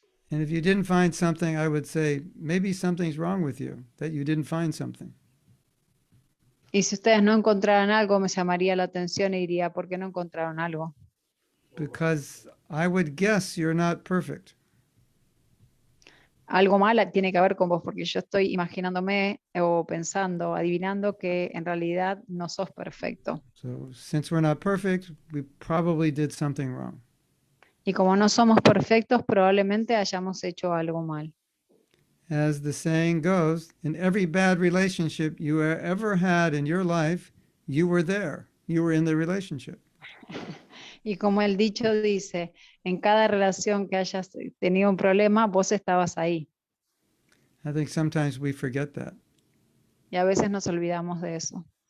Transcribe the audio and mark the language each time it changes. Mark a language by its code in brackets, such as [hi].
[en] And if you didn't find something, I would say maybe something's wrong with you, that you didn't find something. [es] Y si ustedes no encontraran algo, me llamaría la atención y diría, ¿por qué no encontraron algo? [en] Because I would guess you're not perfect. [es] Algo mal tiene que ver con vos, porque yo estoy imaginándome o pensando, adivinando que en realidad no sos perfecto. [en] So since we're not perfect, we probably did something wrong. [es] Y como no somos perfectos, probablemente hayamos hecho algo mal. [en] As the saying goes, in every bad relationship you ever had in your life, you were there. You were in the relationship. [es] Y como el dicho dice, en cada relación que hayas tenido un problema, vos estabas ahí. [en] I think sometimes we forget that. [es] Y a veces nos olvidamos de eso.